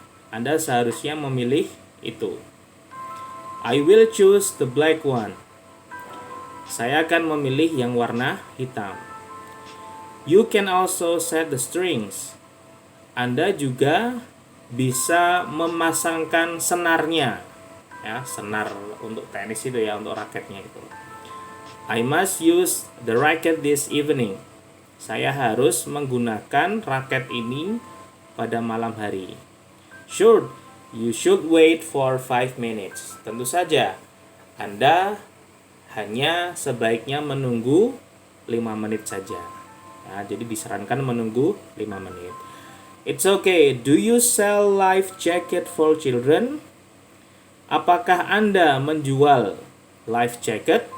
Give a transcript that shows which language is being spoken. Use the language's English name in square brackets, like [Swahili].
[Indonesian] Anda seharusnya memilih itu. [English] I will choose the black one. [Indonesian] Saya akan memilih yang warna hitam. [English] You can also set the strings. [Indonesian] Anda juga bisa memasangkan senarnya. Ya, senar untuk tenis itu ya, untuk raketnya itu. [English] I must use the racket this evening. [Indonesian] Saya harus menggunakan raket ini pada malam hari. [English] Sure, you should wait for 5 minutes. [Indonesian] Tentu saja, Anda hanya sebaiknya menunggu 5 menit saja. Ya, jadi disarankan menunggu 5 menit. [English] It's okay. Do you sell life jacket for children? [Indonesian] Apakah Anda menjual life jacket?